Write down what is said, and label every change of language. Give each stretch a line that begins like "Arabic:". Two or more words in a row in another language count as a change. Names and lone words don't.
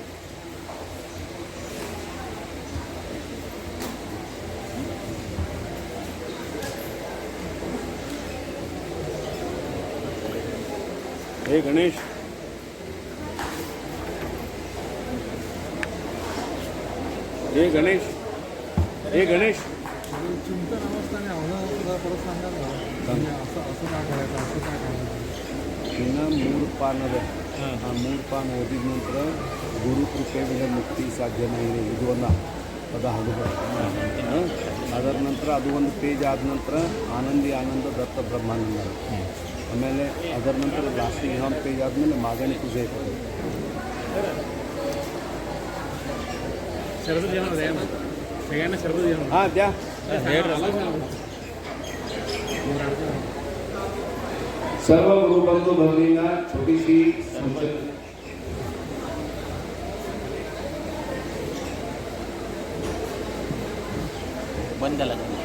Marathi: हे गणेश, हे गणेश, हे गणेश, चिंतन अवस्थाने अवघा परत सांगा ना. असं असं काय करायचं, असं काय करायचं. मूळ पान
Kannada: ಮೂರು ಪಾನ್ ಓದಿದ ನಂತರ ಗುರು ಕೃಪೆಯಿಂದ ಮುಕ್ತಿ ಸಾಧ್ಯ ಇದು ಒಂದು ಪದ ಹಲವು. ಅದರ ನಂತರ ಅದು ಒಂದು ಪೇಜ್ ಆದ ನಂತರ ಆನಂದಿ ಆನಂದ ದತ್ತ ಬ್ರಹ್ಮಾನಂದ. ಆಮೇಲೆ ಅದರ ನಂತರ ಲಾಸ್ಟಿಗೆ ಇನ್ನೊಂದು ಪೇಜ್ ಆದಮೇಲೆ ಮಾಗಣಿ ಪೂಜೆ ಇರ್ತದೆ.
Marathi: ಹಾಂ द्या. सर्व गुरुबंधू भगिनींना छोटीशी संचलन. बंद झाला